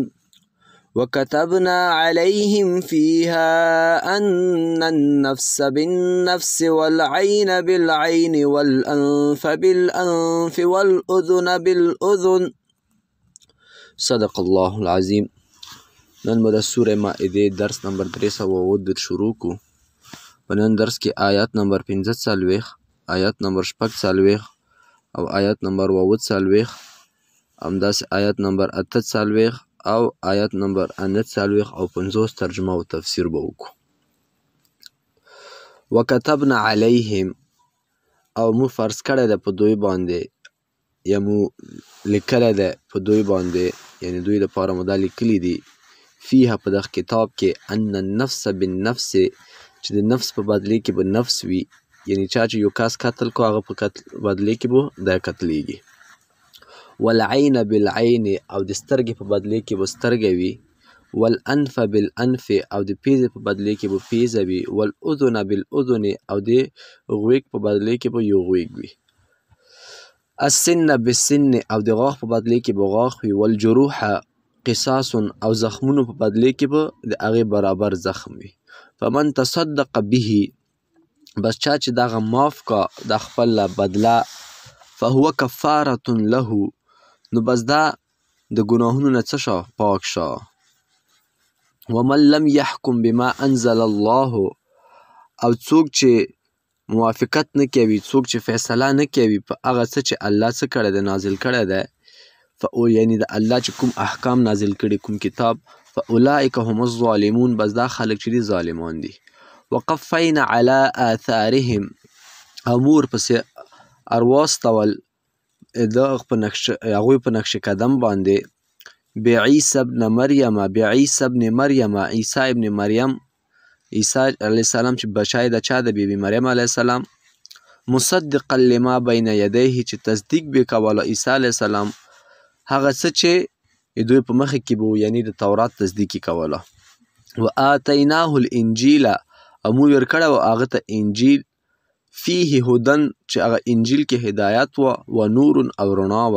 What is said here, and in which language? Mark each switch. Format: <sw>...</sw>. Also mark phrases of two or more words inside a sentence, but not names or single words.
<ar>وكتبنا عليهم فيها أن النفس بالنفس والعين بالعين والأنف بالأنف والأذن بالأذن. صدق الله العظيم.</ar> <ps>نن به د سورې مائدې درس نمبر 309 شروع کو. په نن درس کې آیات نمبر 45، آیات نمبر 46 او آیات نمبر 49، همداسې آیات نمبر 48 او آیات نمبر 49 او 50 ترجمه او تفسیر به وکړو.</ps> <ar>وکتبنا علیهم،</ar> <ps>او مو فرض کړی ده په دوی باندې، یا مو لیکلی ده په دوی باندې، یعنی دوی لپاره مو دا لیکلي دي فیها په دغه کتاب کې</ps> <ar>ان النفس بالنفس،</ar> <ps>چې د نفس په بدلې کې به نفس وي، یعنی چا چې یو کس قتل کو هغه په بدلې کې به دا قتلیږي.</ps> <ar>والعین بالعین،</ar> <ps>او د سترګې په بدلې کې به سترګه وي.</ps> <ar>والانف بالانف،</ar> <ps>او د پیزې په بدلې کې به پیزه وي.</ps> <ar>والاذن بالاذن،</ar> <ps>او د غوږ په بدلې کې به یو غوږ وي.</ps> <ar>السن بالسن،</ar> <ps>او د غاښ په بدلې کې به غاښ وي.</ps> <ar>والجروح قصاص،</ar> <ps>او زخمونو په بدلې کې به د هغې برابر زخم وي.</ps> <ar>فمن تصدق به،</ar> <ps>بس چا چې دغه معاف کا د خپل بدله،</ps> <ar>فهو کفارة له،</ar> <ps>نو بس دا د ګناهونو نه څه شه، پاک شه.</ps> <ar>ومن لم يحكم بما انزل الله،</ar> <ps>او څوک چې موافقت نه کوي، څوک چې فیصله نه کوي په هغه څه چې الله څه کړی دی، نازل کړی دی، یعنی د الله چې کوم احکام نازل کړي، کوم کتاب،</ps> <ar>فاولئک هم الظالمون،</ar> <ps>بس دا خلک چې دي ظالمان دي.</ps> <ar>وقفینا علی آثارهم،</ar> <ps>او مور پسې ارواستول هغوی په نقش قدم باندې،</ps> <ar>بعیسی ابن مریم، بعیسی ابن مریم،</ar> <ps>عیسی ابن مریم، عیسی علیه السلام چې بچی د چا د بیبي مریم علیه السلام،</ps> <ar>مصدقا لما بین یدیه،</ar> <ps>چې تصدیق به کوله عیسی علیه السلام هغه څه چې دوی په مخکې کې به، یعنی د تورات تصدیق یې کوله.</ps> <ar>وآتیناه الانجیل،</ar> <ps>او مو ورکړی و هغه ته انجیل،</ps> <ar>فیه هدن،</ar> <ps>چې هغه انجیل کې هدایت وه، و نور، او رڼا وه.</ps>